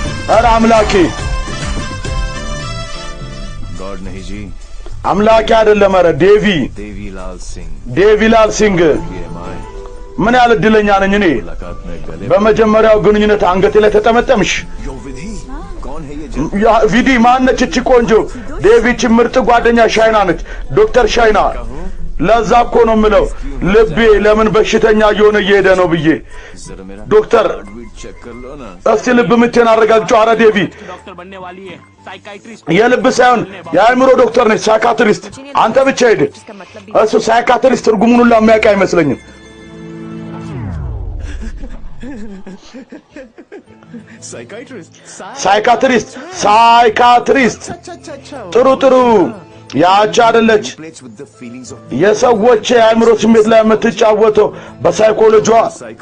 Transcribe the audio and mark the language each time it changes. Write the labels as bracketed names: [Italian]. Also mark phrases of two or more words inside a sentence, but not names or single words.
[Amharic] ኧረ አምላኬ [Hindi] गॉड नहीं जी [Amharic] አምላኬ አይደለም ኧረ ዴቪ [Hindi] देवीलाल सिंह [Amharic] ሲንግ EMI ምን ያህል እድለኛ ነኝ እኔ [Hindi] मुलाकात में गले [Amharic] በመጀመሪያው ግንኙነት አንገቴ ላይ ተጠመጠምሽ [Hindi] यो विधि कौन है ये [Amharic] ያ ቪዲ ማነች እቺ ቆንጆ ዴቪች ምርጥ ጓደኛ ሻይና ነች ዶክተር ሻይና ለዛ እኮ ነው የምለው ልቤ ለምን በሽተኛ እየሆነ እየሄደ ነው ብዬ [Hindi] जरा मेरा [Amharic] ዶክተር [English] heartbeat check [Hindi] कर लो ना [Amharic] እስቲ ልብ ምቴን አረጋግጪው ኧረ ዴቪ [Hindi] डॉक्टर बनने वाली है साइकाइट्रिस्ट [Amharic] የልብ ሳይሆን የአእምሮ ዶክተር ነች ሳይካትሪስት አንተ ብቻ ሄድ [Hindi] इसका मतलब भी [Amharic] እሱ ሳይካትሪስት ትርጉሙን ሁሉ የሚያውቅ አይመስለኝም [English] साइकाइट्रिस्ट [Amharic] ሳይካትሪስት ጥሩ ጥሩ ያቺ አይደለች [English] plays with the feelings of [Amharic] የሰዎች የአእምሮ ስሜት ላይ የምትጫወተው በሳይኮሎጂዋ [English] psycho